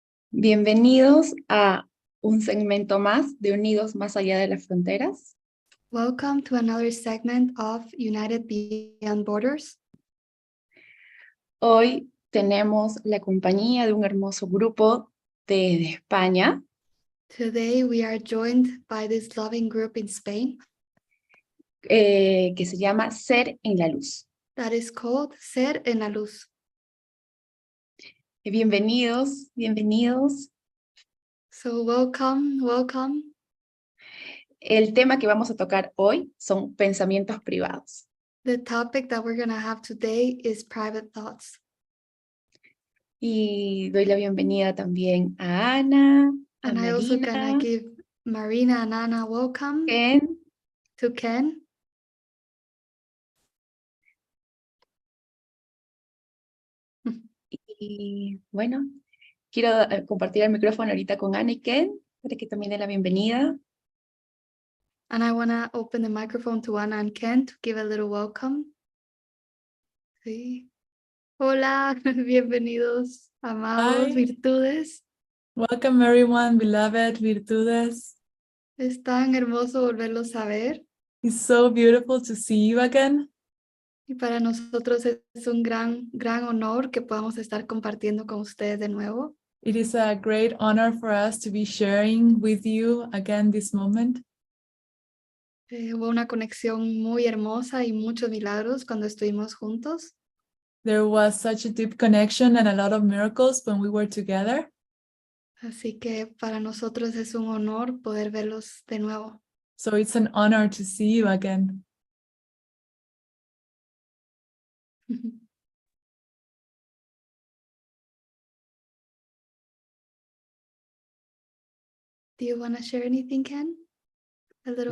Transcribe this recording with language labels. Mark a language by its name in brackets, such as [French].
[Spanish] bienvenidos a un segmento más de Unidos Más Allá de las Fronteras. [English] welcome to another segment of United Beyond Borders. [Spanish] Hoy tenemos la compañía de un hermoso grupo de España [English] Today we are joined by this loving group in Spain [Spanish] que se llama Ser en la Luz. [English] that is called Ser en la Luz. [Spanish] Bienvenidos, bienvenidos. [English] So welcome. [Spanish] El tema que vamos a tocar hoy son pensamientos privados. [English] The topic that we're gonna have today is private thoughts. [Spanish] Y doy la bienvenida también a Ana, a [English] And I also gonna [Spanish] Marina, [English] give Marina and Anna welcome [Spanish] Ken, [English] to Ken. [Spanish] y bueno, quiero compartir el micrófono ahorita con Ana y Ken para que también den la bienvenida. [English] And I wanna open the microphone to Anna and Ken to give a little welcome. [Spanish] Sí. Hola, bienvenidos, amados, [English] Hi. [Spanish] virtudes. [English] Welcome everyone, beloved virtudes. [Spanish] Es tan hermoso volverlos a ver [English] It's so beautiful to see you again. [Spanish] y para nosotros es un gran honor que podamos estar compartiendo con ustedes de nuevo. [English] It is a great honor for us to be sharing with you again this moment. [Spanish] Hubo una conexión muy hermosa y muchos milagros cuando estuvimos juntos. [English] There was such a deep connection and a lot of miracles when we were together. [Spanish] Así que para nosotros es un honor poder verlos de nuevo. [English] So it's an honor to see you again. Do you want to share anything, Ken? A little